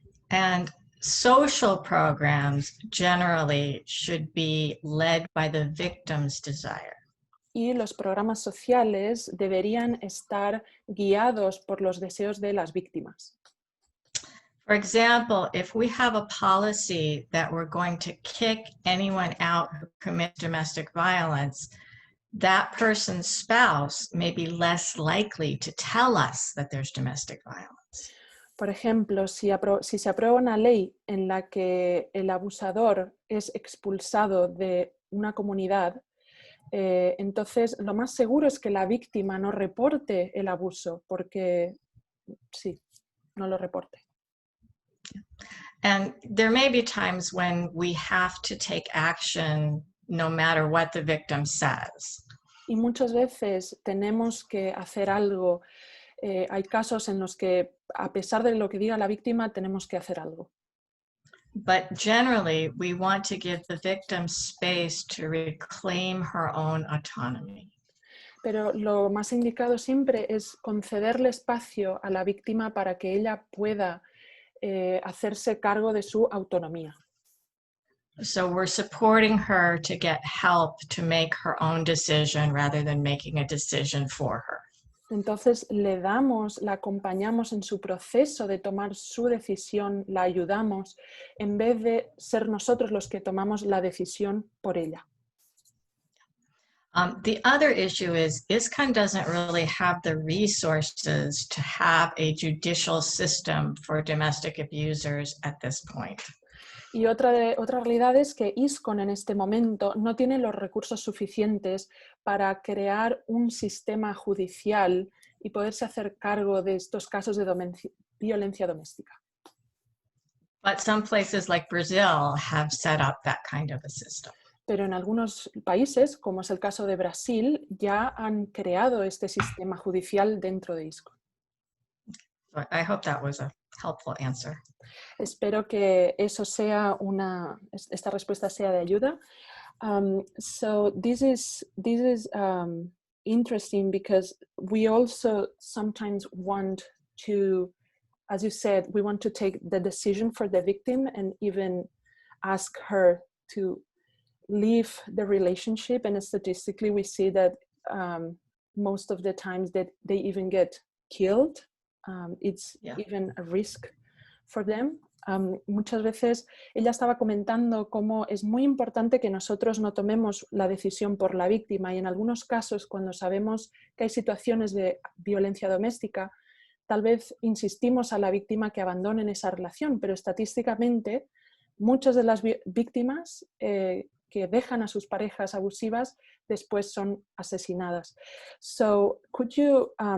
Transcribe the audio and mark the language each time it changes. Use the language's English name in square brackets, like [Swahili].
[English] And social programs generally should be led by the victim's desire. [Spanish] Y los programas sociales deberían estar guiados por los deseos de las víctimas. [English] For example, if we have a policy that we're going to kick anyone out who commits domestic violence, that person's spouse may be less likely to tell us that there's domestic violence. [Spanish] Por ejemplo, si se aprueba una ley en la que el abusador es expulsado de una comunidad, entonces lo más seguro es que la víctima no reporte el abuso, porque sí, no lo reporte. [English] And there may be times when we have to take action no matter what the victim says. [Spanish] Y muchas veces tenemos que hacer algo. Hay casos en los que, a pesar de lo que diga la víctima, tenemos que hacer algo. [English] But generally, we want to give the victim space to reclaim her own autonomy. [Spanish] Pero lo más indicado siempre es concederle espacio a la víctima para que ella pueda hacerse cargo de su autonomía. [English] So we're supporting her to get help to make her own decision rather than making a decision for her. [Spanish] Entonces la acompañamos en su proceso de tomar su decisión, la ayudamos, en vez de ser nosotros los que tomamos la decisión por ella. [English] The other issue is ISKCON doesn't really have the resources to have a judicial system for domestic abusers at this point. [Spanish] Y otra realidad es que ISKCON en este momento no tiene los recursos suficientes para crear un sistema judicial y poderse hacer cargo de estos casos de violencia doméstica. [English] But some places like Brazil have set up that kind of a system. [Spanish] Pero en algunos países, como es el caso de Brasil, ya han creado este sistema judicial dentro de ISKCON. [English] So I hope that was a helpful answer. [Spanish] Espero que esta respuesta sea de ayuda. [English] So this is interesting because we also sometimes want to, as you said, we want to take the decision for the victim and even ask her to leave the relationship. And statistically, we see that most of the times that they even get killed. It's even a risk for them. [Spanish] Muchas veces ella estaba comentando cómo es muy importante que nosotros no tomemos la decisión por la víctima, y en algunos casos, cuando sabemos que hay situaciones de violencia doméstica, tal vez insistimos a la víctima que abandonen esa relación, pero estadísticamente muchas de las víctimas que dejan a sus parejas abusivas después son asesinadas. [English] So could you